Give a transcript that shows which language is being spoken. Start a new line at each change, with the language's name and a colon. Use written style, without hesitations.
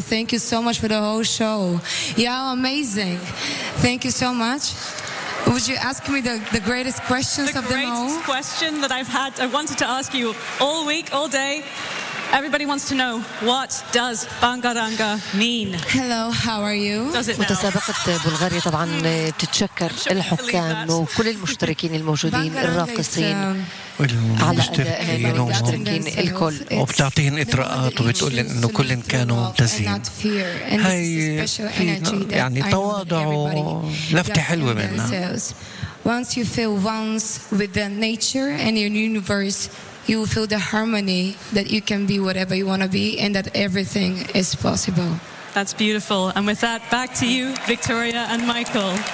English: Thank you so much for the whole show. Y'all amazing. Thank you so much. Would you ask me the greatest questions of them all? The greatest question that I wanted to ask you all week, all day. Everybody wants to know, what does Bangaranga mean? Hello, how are you?
Arabic: متسابقة بلغاريا طبعا تتشكر الحكام وكل المشتركين الموجودين الراقصين المشتركين والمشتركين الكل وبتعطيهم إطراءات وبتقول إنه كل كانوا ممتازين هاي يعني تواضع لفتة حلوة منا
English: Once you feel once with the nature and your universe You will feel the harmony that you can be whatever you want to be and that everything is possible. That's beautiful. And with that, back to you, Victoria and Michael.